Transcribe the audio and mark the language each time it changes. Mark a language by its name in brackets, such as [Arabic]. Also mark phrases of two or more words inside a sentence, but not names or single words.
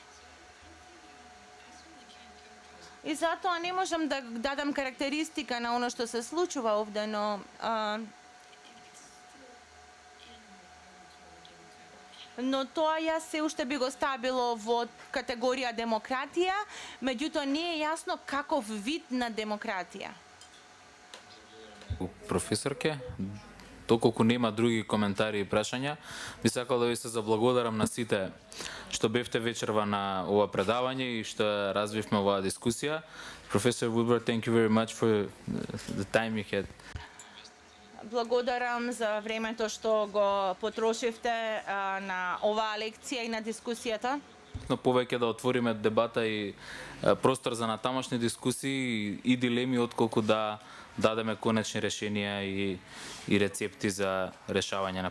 [Macedonian] И затоа не можам да дадам карактеристика на оно што се случува овде, но тоа јас се уште би го ставило во категорија демократија, меѓутоа не е јасно каков вид на демократија. Професорке, доколку нема други коментари и прашања, би сакал да ви се заблагодарам на сите што бевте вечерва на ова предавање и што развивме оваа дискусија. [English] Professor Woodward, thank you very much for the time you had. [Macedonian] Благодарам за времето што го потрошивте на оваа лекција и на дискусијата. Но повеќе да отвориме дебата и простор за натамошни дискусии и дилеми, отколку да дадеме конечни решенија и рецепти за решавање на проблемите.